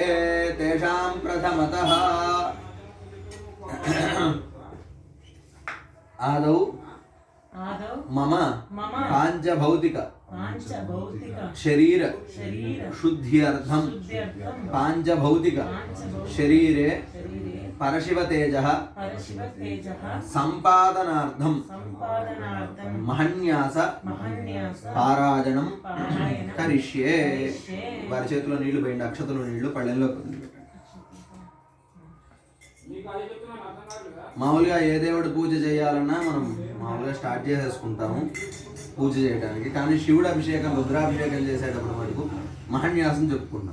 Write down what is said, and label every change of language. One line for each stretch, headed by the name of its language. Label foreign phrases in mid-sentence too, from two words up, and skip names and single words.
Sanskrit: तेषां प्रथमतः आदौ मम पांचभौतिक शरीर शुद्ध्यर्थम पांचभौतिक शरीरे परशिव तेजः संपादनार्थम महन्यास पारायणं करिष्ये।
Telugu: వారి చేతిలో నీళ్లు పోయండి, అక్షతలో నీళ్లు పళ్ళెంలో మామూలుగా ఏ దేవుడు పూజ చేయాలన్నా మనం మామూలుగా స్టార్ట్ చేసేసుకుంటాము పూజ చేయడానికి. కానీ శివుడు అభిషేకం రుద్రాభిషేకం చేసేటప్పుడు మనకు మహన్యాసం చెప్పుకుంటాం.